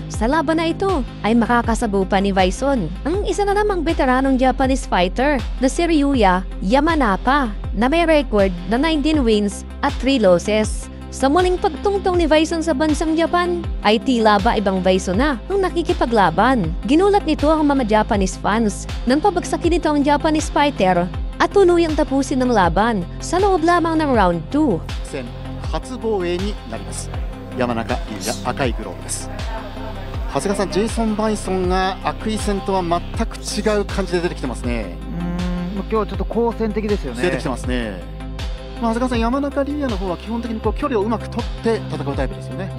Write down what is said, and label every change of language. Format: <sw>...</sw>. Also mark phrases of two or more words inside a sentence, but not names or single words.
<tl>Sa laban na ito ay makakasabaw pa ni Bison ang isa na namang veteranong</tl> <en>Japanese fighter</en> <tl>na si Ryuya Yamanaka na may record na 19 wins at 3 losses. Sa muling pagtungtong ni Bison sa bansang Japan ay tila ba ibang Bison na ang nakikipaglaban. Ginulat nito ang mga</tl> <en>Japanese fans</en> <tl>nang pabagsakin nito ang</tl> <en>Japanese fighter</en> <tl>at tuluyang tapusin ang laban sa loob lamang ng round 2.</tl> <ja>初防衛になります。山中龍也、赤いグローブです。長谷川さん、ジェイソン・バイソンが悪意戦とは全く違う感じで出てきてますね。今日はちょっと好戦的ですよね。出てきてますね。長谷川さん、山中龍也の方は基本的にこう距離をうまく取って戦うタイプですよね。</ja>